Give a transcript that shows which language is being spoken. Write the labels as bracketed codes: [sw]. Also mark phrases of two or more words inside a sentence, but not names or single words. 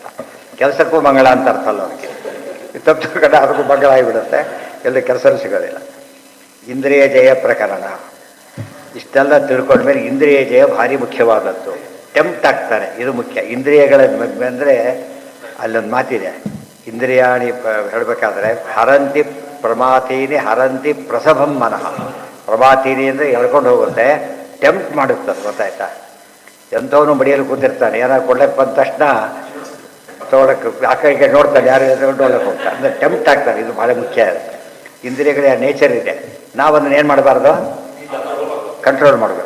[kn] ಕೆಲಸಕ್ಕೂ ಮಂಗಳ ಅಂತ ಅರ್ಥ ಅಲ್ಲ ಅವ್ರಿಗೆ. ತಪ್ಪು ಕಡೆ ಅದಕ್ಕೂ ಮಂಗಳ ಆಗಿಬಿಡುತ್ತೆ, ಎಲ್ಲ ಕೆಲಸನೂ ಸಿಗೋದಿಲ್ಲ. ಇಂದ್ರಿಯ ಜಯ ಪ್ರಕರಣ ಇಷ್ಟೆಲ್ಲ ತಿಳ್ಕೊಂಡ್ಮೇಲೆ ಇಂದ್ರಿಯ ಜಯ ಭಾರಿ ಮುಖ್ಯವಾದದ್ದು. ಟೆಂಪ್ಟ್ ಆಗ್ತಾರೆ, ಇದು ಮುಖ್ಯ. ಇಂದ್ರಿಯಗಳ ಅಂದರೆ ಅಲ್ಲೊಂದು ಮಾತಿದೆ, ಇಂದ್ರಿಯಾಣಿ ಹೇಳಬೇಕಾದ್ರೆ [sa] ಹರಂತಿ ಪ್ರಮಾತೀನಿ ಹರಂತಿ ಪ್ರಸಭಂ ಮನಃ. [kn] ಪ್ರಮಾತೀನಿ ಅಂದರೆ ಎಳ್ಕೊಂಡು ಹೋಗುತ್ತೆ, ಟೆಂಪ್ಟ್ ಮಾಡುತ್ತದೆ. ಗೊತ್ತಾಯ್ತಾ? ಎಂಥವನು ಮಡಿಯಲ್ಲಿ ಕೂತಿರ್ತಾನೆ, ಏನಾದ್ರು ಕೊಡ್ಲಕ್ಕೆ ಬಂದ ತಕ್ಷಣ ತೊಗೊಳಕ್ಕೆ ಆ ಕಡೆಗೆ ನೋಡ್ತಾನೆ, ಯಾರು ತಗೊಂಡು ಹೋಗ್ಲಕ್ಕೆ ಹೋಗ್ತಾನೆ. ಅಂದರೆ ಟೆಂಪ್ಟ್ ಆಗ್ತಾರೆ. ಇದು ಭಾಳ ಮುಖ್ಯ. ಇಂದ್ರಿಯಗಳ ನೇಚರ್ ಇದೆ. ನಾವದನ್ನು ಏನು ಮಾಡಬಾರ್ದು? ಕಂಟ್ರೋಲ್ ಮಾಡಬೇಕು.